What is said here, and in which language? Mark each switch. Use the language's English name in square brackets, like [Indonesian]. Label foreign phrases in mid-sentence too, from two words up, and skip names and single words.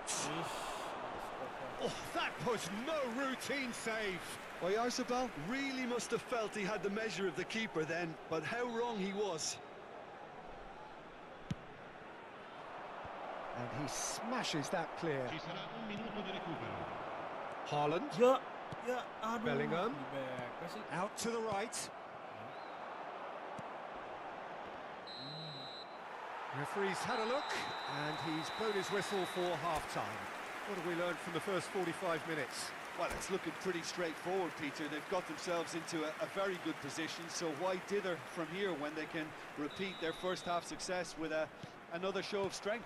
[English] Ish. Oh, that was no routine save. Oyarzabal really must have felt he had the measure of the keeper then, but how wrong he was. And he smashes that clear. [Italian] Ci sarà un minuto di recupero. [English] Haaland. [Indonesian] Ya. Ya. Aduh. Bellingham. Di back sih. [English] Out to the right. Referee's had a look, and he's blown his whistle for half-time. What have we learned from the first 45 minutes? Well, it's looking pretty straightforward, Peter. They've got themselves into a very good position, so why dither from here when they can repeat their first half success with another show of strength?